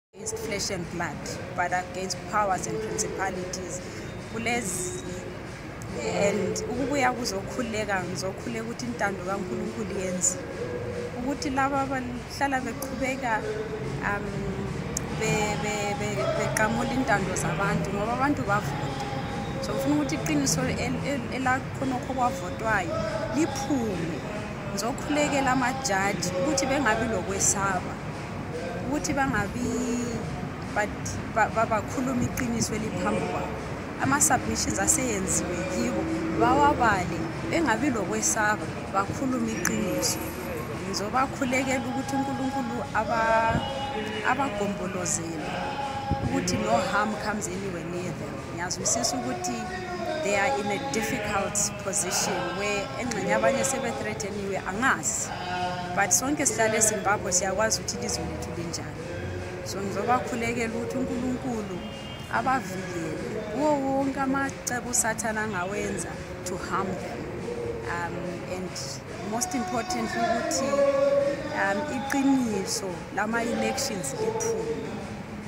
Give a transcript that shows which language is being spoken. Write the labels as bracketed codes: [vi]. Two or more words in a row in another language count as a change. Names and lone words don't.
[en] against flesh and blood, but against powers and principalities. [nd] And ukubuya kuzokhuleka ngizokhuleka ukuthi intando kaNkulunkulu yenze ukuthi laba abahlala beqhubeka beqamula intando zabantu ngoba abantu bavota. So ngifuna ukuthi iqiniso elakhonokho kwavotwayo liphume. Ngizokhulekela amajaji ukuthi bengabi lokwesaba, ukuthi bangabi bakhuluma iqiniso eliphambi kwabo. Ama-submissions aseyenziwe yibo bawabale bengabi lokwesaba bakhuluma iqiniso. Ngizobakhulekela ukuthi uNkulunkulu abagombolozele ukuthi [en] no harm comes anywhere near them. [nd] Ngiyazwisisa ukuthi [en] they are in a difficult position where [nd] engxenye abanye sebe-threateniwe angazi, but sonke sihlale eZimbabwe siyakwazi ukuthi ilizwe lethu linjani. So ngizobakhulekela ukuthi uNkulunkulu abavikele kuwo wonke amacebo uSathane angawenza [en] to harm them, and most importantly [nd] ukuthi iqiniso lama-elections liphume.